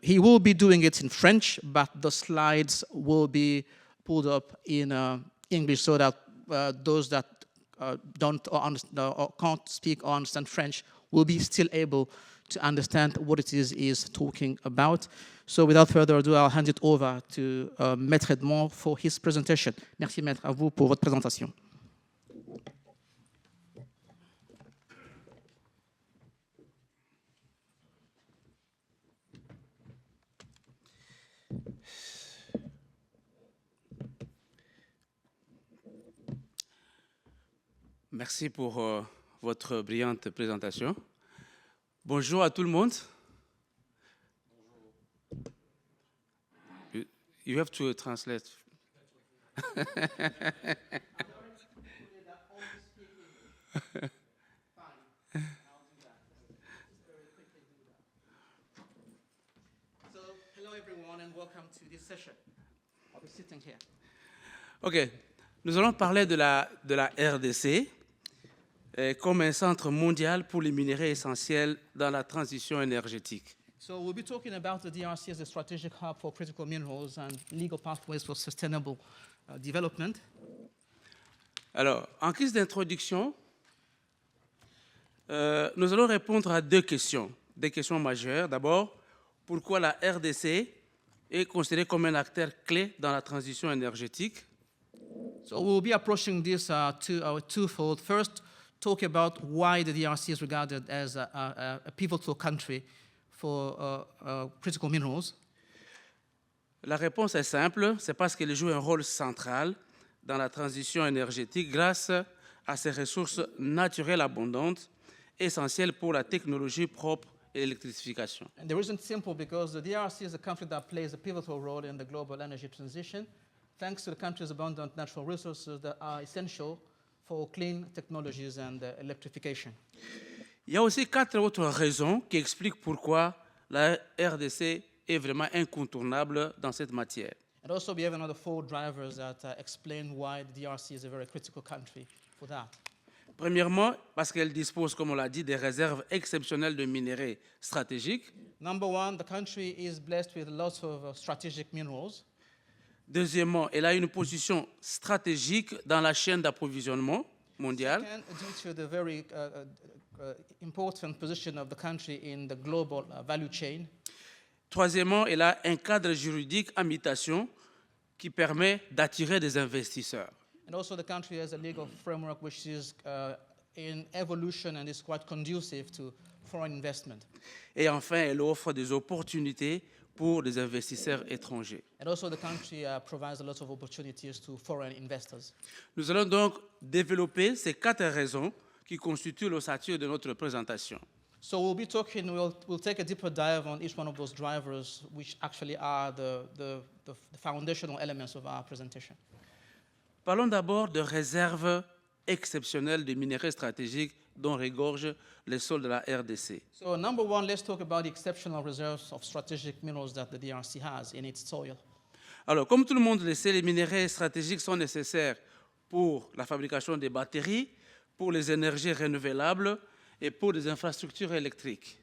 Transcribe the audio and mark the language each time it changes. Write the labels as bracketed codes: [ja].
[en] He will be doing it in French, but the slides will be pulled up in English so that those that don't or can't speak or understand French will be still able to understand what it is he's talking about. So without further ado, I'll hand it over to Maître Edmond for his presentation. [fr] Merci Maître, à vous pour votre présentation. Merci pour votre brillante présentation. Bonjour à tout le monde. [en] You have to translate. Hello everyone and welcome to this session. I'll be sitting here. OK. [fr] Nous allons parler de la RDC comme un centre mondial pour les minerais essentiels dans la transition énergétique. [en] So we'll be talking about the DRC as a strategic hub for critical minerals and legal pathways for sustainable development. [fr] Alors, en guise d'introduction, nous allons répondre à deux questions majeures. D'abord, pourquoi la RDC est considérée comme un acteur clé dans la transition énergétique? [en] So we'll be approaching this twofold. First, talk about why the DRC is regarded as a pivotal country for critical minerals. [fr] La réponse est simple, c'est parce qu'elle joue un rôle central dans la transition énergétique grâce à ses ressources naturelles abondantes, essentielles pour la technologie propre et l'électrification. [en] And the reason is simple because the DRC is a country that plays a pivotal role in the global energy transition, thanks to the country's abundant natural resources that are essential for clean technologies and electrification. [fr] Il y a aussi 4 autres raisons qui expliquent pourquoi la RDC est vraiment incontournable dans cette matière. [en] And also we have another 4 drivers that explain why the DRC is a very critical country for that. [fr] Premièrement, parce qu'elle dispose, comme on l'a dit, des réserves exceptionnelles de minerais stratégiques. [en] Number one, the country is blessed with lots of strategic minerals. [fr] Deuxièmement, elle a une position stratégique dans la chaîne d'approvisionnement mondiale. [en] And due to the very important position of the country in the global value chain. [fr] Troisièmement, elle a un cadre juridique en mutation qui permet d'attirer des investisseurs. [en] And also the country has a legal framework which is in evolution and is quite conducive to foreign investment. [fr] Et enfin, elle offre des opportunités pour des investisseurs étrangers. [en] And also the country provides a lot of opportunities to foreign investors. [fr] Nous allons donc développer ces 4 raisons qui constituent l'ossature de notre présentation. [en] So we'll take a deeper dive on each one of those drivers, which actually are the foundational elements of our presentation. [fr] Parlons d'abord de réserves exceptionnelles de minerais stratégiques dont regorgent les sols de la RDC. [en] So number one, let's talk about the exceptional reserves of strategic minerals that the DRC has in its soil. [fr] Alors, comme tout le monde le sait, les minerais stratégiques sont nécessaires pour la fabrication des batteries, pour les énergies renouvelables et pour des infrastructures électriques.